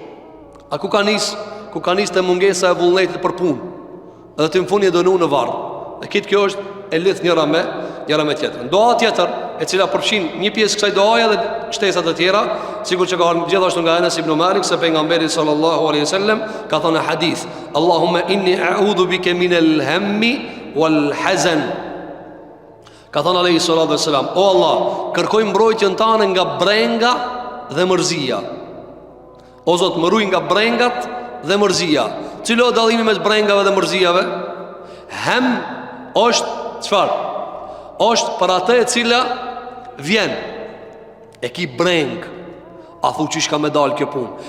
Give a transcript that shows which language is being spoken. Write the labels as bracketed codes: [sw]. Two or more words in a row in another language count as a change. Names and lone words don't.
[sq] A ku ka nis të mungesa e vullnetit për punë, edhe të në fund një dënu në varë. Dhe kitë kjo është e lidh njëra me tjetër. Doa tjetër, e cila përfshin një pjesë kësaj doaja dhe shtesat e tjera, sikur që ka gjithashtu nga Enes ibn Malik, se pejgamberi [ar] صلى الله عليه وسلم [sq] ka thënë hadith, [ar] اللهم إني أعوذ بك من الهم والحزن. [sq] Ka thënë [ar] عليه الصلاة والسلام, [sq] o Allah, kërkoj mbrojtjen tënde nga brenga dhe mërzia. O Zot, më ruaj nga brengat dhe mërzia. Cilo është dallimi mes brengave dhe mërzijave? Hem është çfarë? Është për atë e cila vjen e ki breng, a thu që shka me dalë kjo punë.